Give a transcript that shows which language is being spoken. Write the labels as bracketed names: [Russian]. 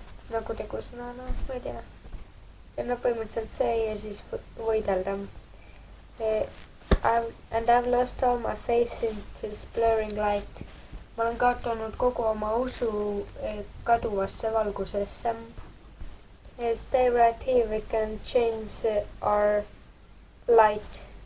[Estonian] Nagu tegusõna, ma ei tea. Ja põhimõtteliselt see ja siis võidelda. [English] And I've lost all my faith in this blurring light. [Estonian] Ma olen kaotanud kogu oma usu kaduvasse valgusesse. [English] Stay right here, we can change our light.